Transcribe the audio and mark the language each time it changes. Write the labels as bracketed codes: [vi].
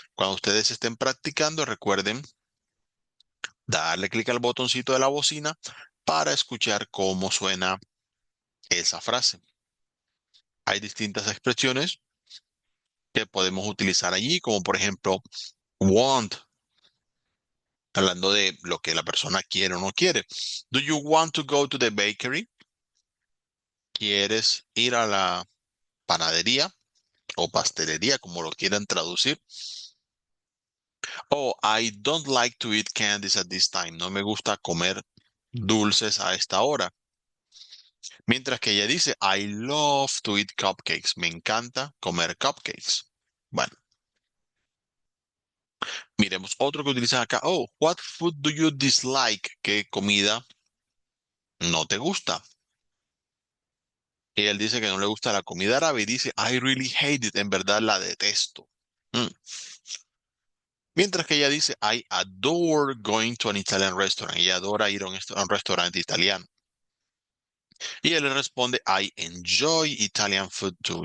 [es] Cuando ustedes estén practicando, recuerden darle clic al botoncito de la bocina para escuchar cómo suena esa frase. Hay distintas expresiones que podemos utilizar allí, como por ejemplo want, hablando de lo que la persona quiere o no quiere. [en] Do you want to go to the bakery? [es] ¿Quieres ir a la panadería o pastelería, como lo quieran traducir? [en] Oh, I don't like to eat candies at this time. [es] No me gusta comer dulces a esta hora. Mientras que ella dice, [en] I love to eat cupcakes. [es] Me encanta comer cupcakes. Bueno, miremos otro que utilizan acá. [en] Oh, what food do you dislike? [es] ¿Qué comida no te gusta? Y él dice que no le gusta la comida árabe y dice, [en] I really hate it. [es] En verdad la detesto. Mm. Mientras que ella dice, [en] I adore going to an Italian restaurant. [es] Ella adora ir a un restaurante italiano. Y él le responde, [en] I enjoy Italian food too.